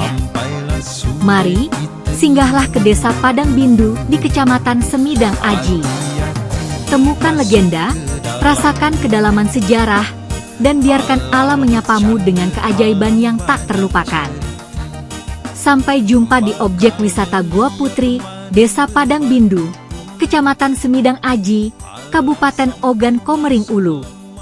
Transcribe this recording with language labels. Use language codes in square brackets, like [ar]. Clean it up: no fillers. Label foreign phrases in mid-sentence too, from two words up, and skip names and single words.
[id] Mari, singgahlah ke desa Padang Bindu di Kecamatan Semidang Aji. Temukan legenda, rasakan kedalaman sejarah, dan biarkan alam menyapamu dengan keajaiban yang tak terlupakan. Sampai jumpa di objek wisata Goa Putri, Desa Padang Bindu, Kecamatan Semidang Aji, Kabupaten Ogan Komering Ulu.